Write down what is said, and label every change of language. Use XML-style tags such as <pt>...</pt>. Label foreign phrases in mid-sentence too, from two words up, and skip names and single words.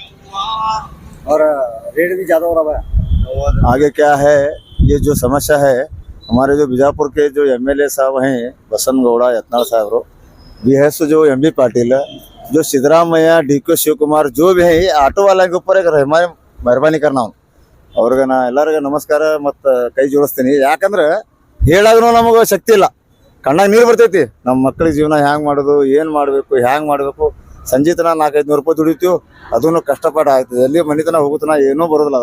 <hi>और रेट भी ज्यादा हो रहा है। आगे क्या है ये जो समस्या है, हमारे जो बीजापुर के जो एमएलए साहब हैं बसंत गौड़ा यत्नाल साहब, बीएस जो एमबी पाटिल, जो सिद्धरामಯ್ಯ डी.के. ಶಿವಕುಮಾರ್ जो भी है, ये ऑटो वाला के ऊपर एक मेहरबानी करना</hi> <kn>ಅವ್ರಿಗೆ ನಾ ಎಲ್ಲರಿಗೂ ನಮಸ್ಕಾರ ಮತ್ತು ಕೈ ಜೋಡಿಸ್ತೀನಿ. ಯಾಕಂದ್ರೆ ಹೇಳಾಗೂ ನಮಗೆ ಶಕ್ತಿ ಇಲ್ಲ, ಕಣ್ಣಾಗ ನೀರು ಬರ್ತೈತಿ. ನಮ್ಮ ಮಕ್ಕಳ ಜೀವನ ಹ್ಯಾಂಗೆ ಮಾಡೋದು, ಏನು ಮಾಡಬೇಕು, ಸಂಜೆ ತನ 400-500 ರೂಪಾಯಿ ದುಡಿತೀವಿ, ಅದನ್ನು ಕಷ್ಟಪಟ್ಟು ಆಗ್ತದೆ. ಎಲ್ಲಿ ಮನೆ ತನ ಹೋಗುತ್ತನ ಏನೂ ಬರೋದಿಲ್ಲ.</kn>